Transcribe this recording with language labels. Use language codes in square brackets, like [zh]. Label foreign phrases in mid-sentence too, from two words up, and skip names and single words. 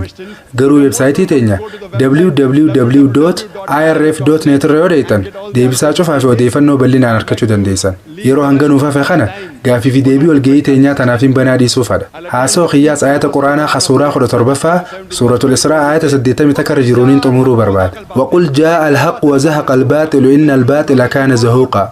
[om] Garuu weebsaayitii teenya www.irf.net irra yoo deetan deebisaa cufaa fi odeeffannoo bal'inaan argachuu dandeessan. Yeroo hanga nuuf hafe kana gaafii fi deebii walgahii teenyaa tanaaf hin banaa dhiisuufadha. Haasoo qiyyaas ayata quraanaa suuraa 17ffaa suuratul Israa ayata 80 takka jiruuniin xumuruu barbaada. [ar] وقل جاء الحق وزهق الباطل إن الباطل كان زهوقا.